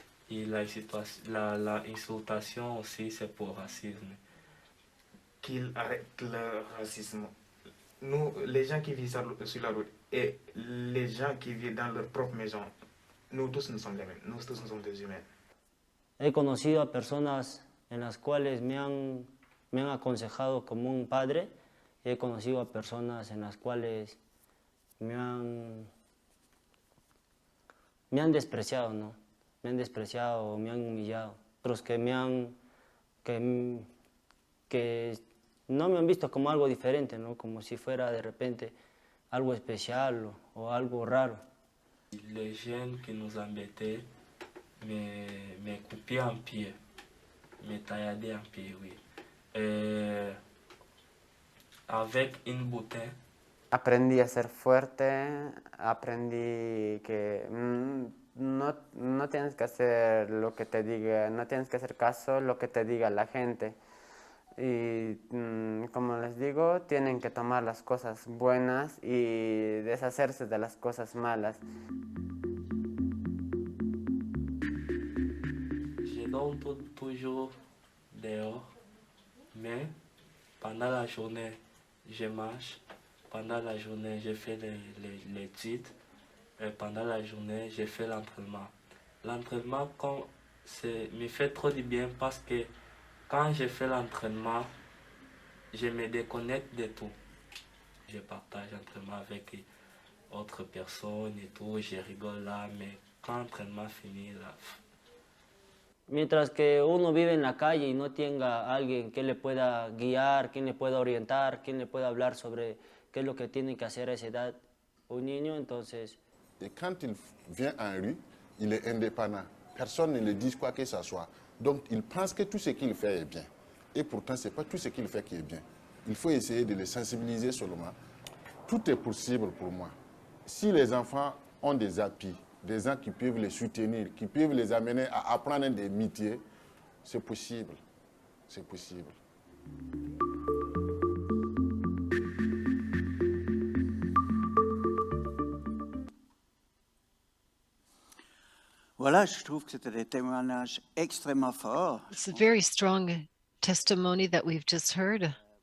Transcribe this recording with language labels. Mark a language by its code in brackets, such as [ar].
[fr] Et l'insultation aussi, c'est pour racisme. Qu'il arrête le racisme. Nous, les gens qui vivent sur la route et les gens qui vivent dans leur propre maison, nous tous nous sommes les mêmes. Nous tous nous sommes des humains. [es] He conocido a personas en las cuales me han aconsejado como un padre, y he conocido a personas en las cuales me han despreciado, ¿no? Me han despreciado, me han humillado. Otros que que no me han visto como algo diferente, ¿no? Como si fuera de repente algo especial o algo raro. [fr] Les jeunes qui nous embêtaient me coupaient en pied, me taillaient en pied, oui. Avec une bouteille. [es] Aprendí a ser fuerte, aprendí que no tienes que hacer lo que te diga, no tienes que hacer caso lo que te diga la gente. Y como les digo, tienen que tomar las cosas buenas y deshacerse de las cosas malas. [fr] Je dors toujours dehors, mais pendant la journée, je marche. Pendant la journée, je fais les titres. Et pendant la journée, je fais l'entraînement. L'entraînement me fait trop du bien parce que quand je fais l'entraînement, je me déconnecte de tout. Je partage l'entraînement avec autres personnes et tout, je rigole là, mais quand l'entraînement finit là. [es] Mientras que uno vive en la calle y no tenga alguien que le pueda guiar, quien le pueda orientar, quien le pueda hablar sobre qué es lo que tiene que hacer a esa edad un niño, entonces... [fr] Et quand il vient en rue, il est indépendant. Personne ne le dit quoi que ce soit. Donc il pense que tout ce qu'il fait est bien. Et pourtant, ce n'est pas tout ce qu'il fait qui est bien. Il faut essayer de le sensibiliser seulement. Tout est possible pour moi. Si les enfants ont des appuis, des gens qui peuvent les soutenir, qui peuvent les amener à apprendre des métiers, c'est possible. C'est possible. Voilà, je trouve que c'était des témoignages extrêmement forts. [en] It's a very strong testimony that we've just heard.